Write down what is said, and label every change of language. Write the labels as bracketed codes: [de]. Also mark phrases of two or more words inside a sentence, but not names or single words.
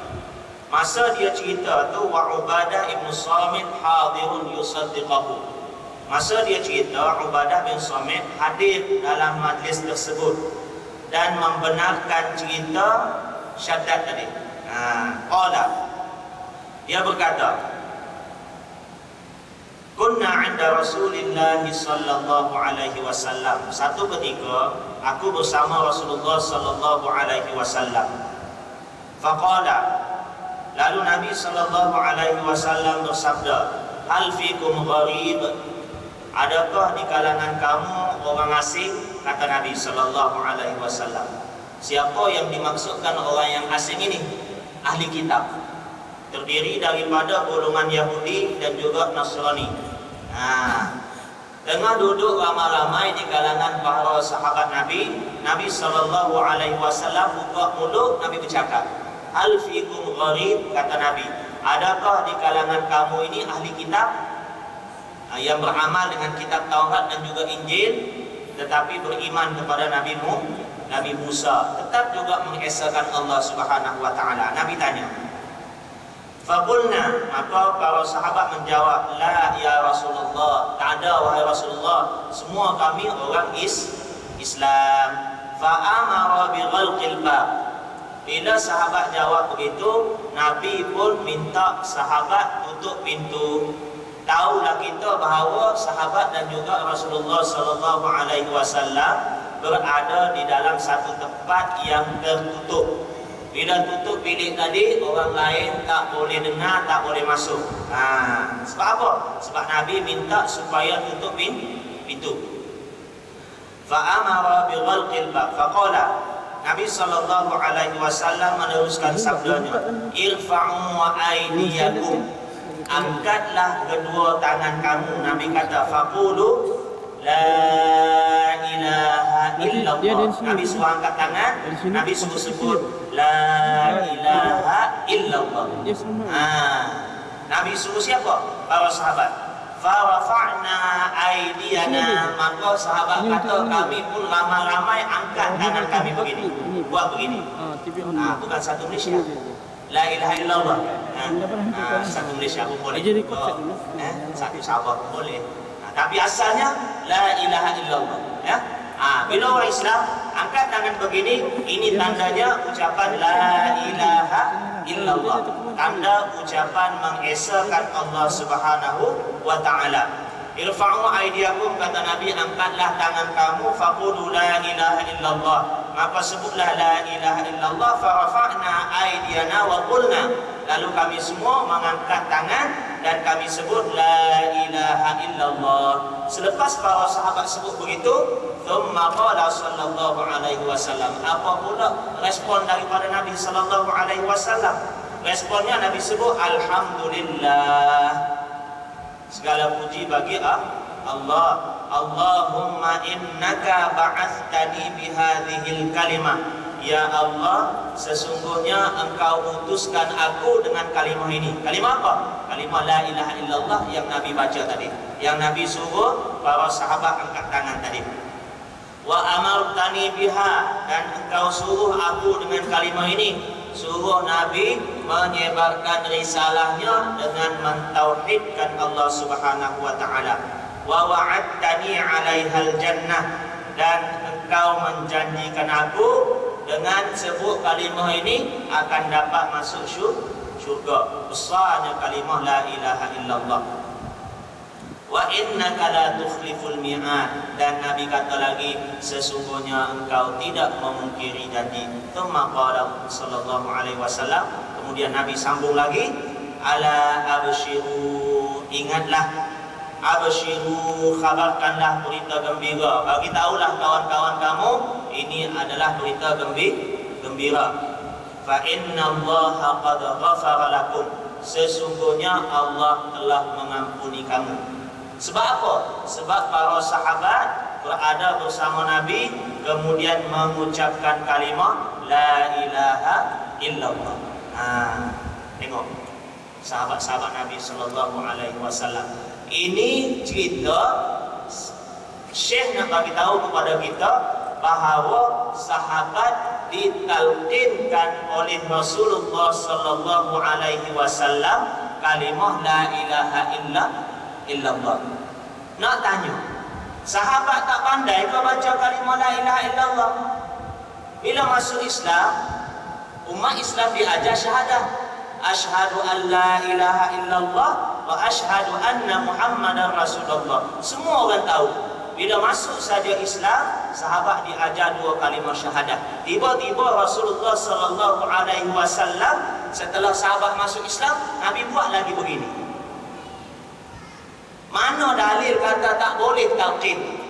[ms] Masa dia cerita tu, [ar] وعبادة بن الصامت حاضر يصدقه. [ms] Masa dia cerita, Ubadah bin Samit hadir dalam majlis tersebut dan membenarkan cerita Shaddad tadi. Qala, dia berkata, [ar] كنا عند رسول الله صلى الله عليه وسلم. [ms] Satu ketika aku bersama Rasulullah [ar] صلى الله عليه وسلم. [ms] Faqala, lalu Nabi [ar] صلى الله عليه وسلم [ms] bersabda, [ar] هل فيكم غريب? [ms] Adakah di kalangan kamu orang asing? Kata Nabi [ar] صلى الله عليه وسلم. [ms] Siapa yang dimaksudkan orang yang asing ini? Ahli kitab. Terdiri daripada golongan Yahudi dan juga Nasrani. Tengah duduk ramai-ramai di kalangan para sahabat Nabi, Nabi [ar] صلى الله عليه وسلم [ms] buka mulut, Nabi bercakap, [ar] هل فيكم غريب? [ms] Kata Nabi, adakah di kalangan kamu ini ahli kitab yang beramal dengan kitab Taurat dan juga Injil, tetapi beriman kepada Nabi Musa, tetap juga mengesahkan Allah [ar] سبحانه وتعالى? [ms] Nabi tanya. Faqulna, maka para sahabat menjawab, [ar] لا يا رسول الله, [ms] tak ada wahai Rasulullah, semua kami orang Islam. [ar] فأمر بغلق الباب. [ms] Bila sahabat jawab begitu, Nabi pun minta sahabat tutup pintu. Tahulah kita bahawa sahabat dan juga Rasulullah sallallahu alaihi wasallam berada di dalam satu tempat yang tertutup. Bila tutup bilik tadi, orang lain tak boleh dengar, tak boleh masuk. Sebab apa? Sebab Nabi minta supaya tutup pintu. [ar] فأمر بغلق الباب. فقال، النبي صلى الله عليه وسلم [ms] meneruskan sabdanya, [ar] ارفعوا أيديكم. [ms] Angkatlah kedua tangan kamu. Nabi kata, [ar] فقولوا لا إله إلا الله. [ms] Nabi suruh angkat tangan, Nabi suruh sebut [ar] لا إله إلا الله. [ms] Nabi suruh siapa? Para sahabat. [ar] فرفعنا أيدينا. [ms] Maka sahabat kata, kami pun ramai-ramai angkat tangan kami begini. Buat begini. Bukan satu Malaysia. [ar] لا إله إلا الله. [ms] Satu Malaysia pun boleh. Satu Sabah pun boleh. Tapi asalnya [ar] لا إله إلا الله, [ms] ya. Bila orang Islam angkat tangan begini, ini tandanya ucapan [ar] لا إله إلا الله, [ms] tanda ucapan mengesahkan Allah [ar] سبحانه وتعالى. ارفعوا أيديكم, [ms] kata Nabi, angkatlah tangan kamu, [ar] فقولوا لا إله إلا الله, [ms] maka sebutlah [ar] لا إله إلا الله. فرفعنا أيدينا وقلنا, [ms] lalu kami semua mengangkat tangan dan kami sebut [ar] لا إله إلا الله. [ms] Selepas para sahabat sebut begitu, [ar] ثم قال صلى الله عليه وسلم, [ms] apa pula respon daripada Nabi [ar] صلى الله عليه وسلم? [ms] Responnya Nabi sebut alhamdulillah, segala puji bagi Allah. [ar] اللهم إنك بعثتني بهذه الكلمة, [ms] ya Allah, sesungguhnya engkau utuskan aku dengan kalimah ini. Kalimah apa? Kalimah [ar] لا إله إلا الله [ms] yang Nabi baca tadi, yang Nabi suruh para sahabat angkat tangan tadi. [ar] وأمرتني بها, [ms] dan engkau suruh aku dengan kalimah ini. Suruh Nabi menyebarkan risalahnya dengan mentauhidkan Allah [ar] سبحانه وتعالى. ووعدتني عليها الجنة, [ms] dan engkau menjanjikan aku dengan sebut kalimah ini akan dapat masuk syurga. Besarnya kalimah [ar] لا إله إلا الله. وإنك لا تخلف الميعاد, [ms] dan Nabi kata lagi, sesungguhnya engkau tidak memungkiri janji. [ar] ثم قال صلى الله عليه وسلم, [ms] kemudian Nabi sambung lagi, [ar] ألا أبشروا, [ms] ingatlah, abshiru, khabarkanlah berita gembira, bagi tahulah kawan-kawan kamu ini adalah berita gembira. [ar] فإن الله قد غفر لكم, [ms] sesungguhnya Allah telah mengampuni kamu. Sebab apa? Sebab para sahabat berada bersama Nabi, kemudian mengucapkan kalimah [ar] لا إله إلا الله. [ms] Tengok sahabat-sahabat Nabi [ar] صلى الله عليه وسلم. [ms] Ini cerita Syekh nak bagi tahu kepada kita bahawa sahabat ditalqinkan oleh Rasulullah [ar] صلى الله عليه وسلم [ms] kalimah [ar] لا إله إلا الله. [ms] Nak tanya, sahabat tak pandai kau baca kalimah [ar] لا إله إلا الله? [ms] Bila masuk Islam, umat Islam diajar syahadah, [ar] أشهد أن لا إله إلا الله وأشهد أن محمدا رسول الله. [ms] Semua orang tahu. Bila masuk saja Islam, sahabat diajar dua kalimah syahadah. Tiba-tiba Rasulullah [ar] صلى الله عليه وسلم [ms] setelah sahabat masuk Islam, Nabi buat lagi begini. Mana dalil kata tak boleh talqin?